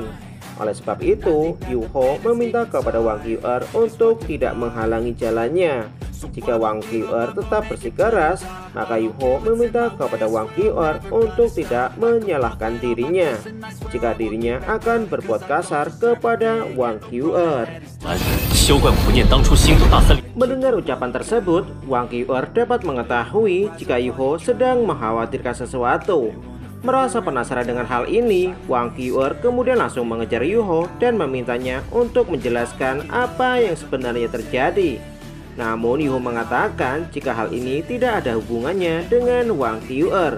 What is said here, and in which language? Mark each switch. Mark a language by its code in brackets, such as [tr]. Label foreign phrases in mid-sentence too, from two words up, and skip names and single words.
[id] Oleh sebab itu, Yuho meminta kepada Wang Qiu'er untuk tidak menghalangi jalannya. Jika Wang Qiu'er tetap bersikeras, maka Yuho meminta kepada Wang Qiu'er untuk tidak menyalahkan dirinya jika dirinya akan berbuat kasar kepada Wang Qiu'er. [zh] 休怪不念当初星斗大森林。 [id] Mendengar ucapan tersebut, Wang Qiu'er dapat mengetahui jika Yuho sedang mengkhawatirkan sesuatu. Merasa penasaran dengan hal ini, Wang Qiu'er kemudian langsung mengejar Yuho dan memintanya untuk menjelaskan apa yang sebenarnya terjadi. Namun Yuho mengatakan jika hal ini tidak ada hubungannya dengan Wang Qiu'er.